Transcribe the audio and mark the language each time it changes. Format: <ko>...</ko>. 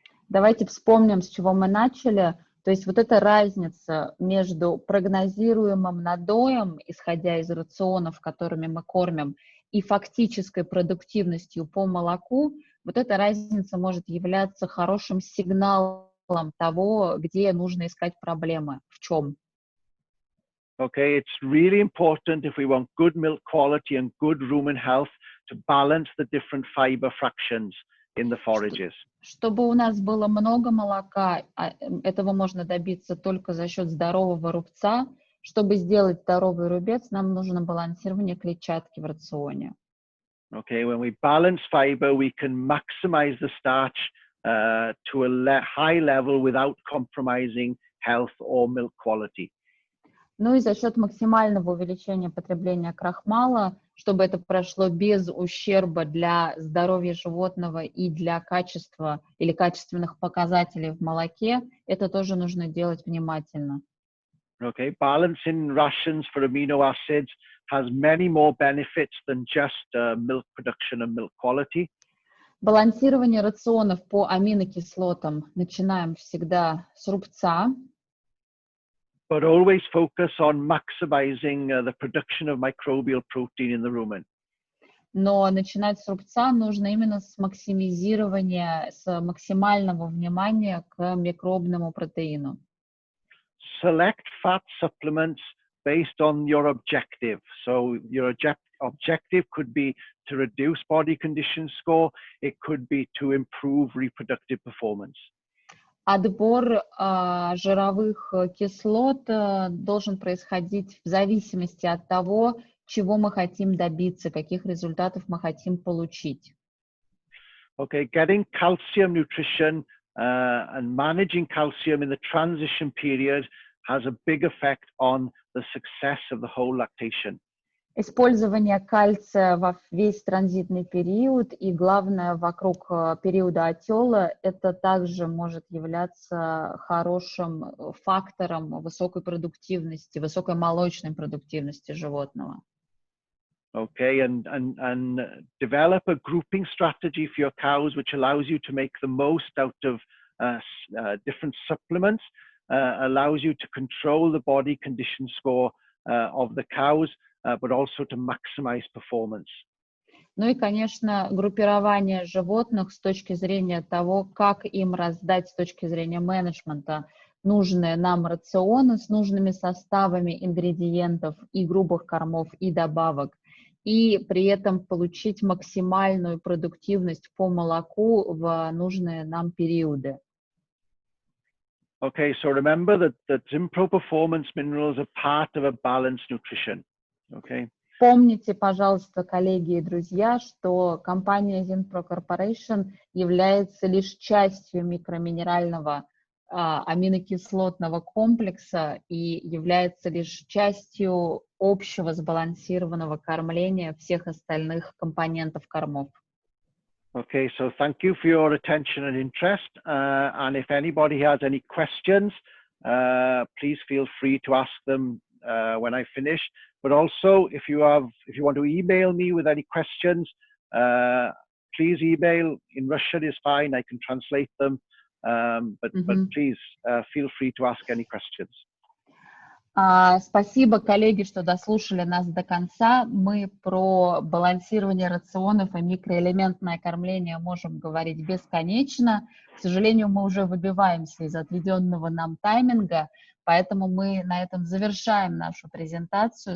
<ru>Давайте вспомним, с чего мы начали. То есть вот эта разница между прогнозируемым надоем, исходя из рационов, которыми мы кормим, и фактической продуктивностью по молоку, вот эта разница может являться хорошим сигналом того, где нужно искать проблемы, в чем.</ru> <en>Okay, it's really important if we want good milk quality and good rumen health to balance the different fiber fractions in the forages.</en> <ru>Чтобы у нас было много молока, этого можно добиться только за счет здорового рубца. Чтобы сделать здоровый рубец, нам нужно балансирование клетчатки в рационе.</ru> <en>Okay, when we balance fiber, we can maximize the starch to a high level without compromising health or milk quality.</en> <ru>Ну и за счет максимального увеличения потребления крахмала, чтобы это прошло без ущерба для здоровья животного и для качества или качественных показателей в молоке, это тоже нужно делать внимательно.</ru> <en>Okay, balancing rations for amino acids has many more benefits than just milk production and milk quality.</en> <ru>Балансирование рационов по аминокислотам начинаем всегда с рубца.</ru> <en>But always focus on maximizing the production of microbial protein in the rumen.</en> <ru>Но начинать с рубца нужно именно с максимизирования, с максимального внимания к микробному протеину.</ru> <en>Select fat supplements based on your objective. So your objective could be to reduce body condition score. It could be to improve reproductive performance.</en> <ru>Отбор жировых кислот должен происходить в зависимости от того, чего мы хотим добиться, каких результатов мы хотим получить.</ru> <en>Okay, getting calcium nutrition and managing calcium in the transition period has a big effect on the success of the whole lactation.</en> <ru>Использование кальция во весь транзитный период и, главное, вокруг периода отела, это также может являться хорошим фактором высокой продуктивности, высокой молочной продуктивности животного.</ru> <en>Okay, and develop a grouping strategy for your cows, which allows you to make the most out of different supplements, allows you to control the body condition score of the cows, but also to maximize performance.</en> <ru>Ну и, конечно, группирование животных с точки зрения того, как им раздать с точки зрения менеджмента нужные нам рационы с нужными составами ингредиентов и грубых кормов и добавок, и при этом получить максимальную продуктивность по молоку в нужные нам периоды.</ru> <en>Okay, so remember that Zinpro performance minerals are part of a balanced nutrition. Okay.</en> <ru>Помните, пожалуйста, коллеги и друзья, что компания Zinpro Corporation является лишь частью микроминерального аминокислотного комплекса и является лишь частью общего сбалансированного кормления всех остальных компонентов кормов.</ru> <en>Okay, so thank you for your attention and interest. And if anybody has any questions, please feel free to ask them when I finish. But also, if you want to email me with any questions, please email. In Russian is fine. I can translate them. But please feel free to ask any questions.</en> <ru>Спасибо, коллеги, что дослушали нас до конца. Мы про балансирование рационов и микроэлементное кормление можем говорить бесконечно. К сожалению, мы уже выбиваемся из отведенного нам тайминга, Поэтому мы на этом завершаем нашу презентацию.</ru>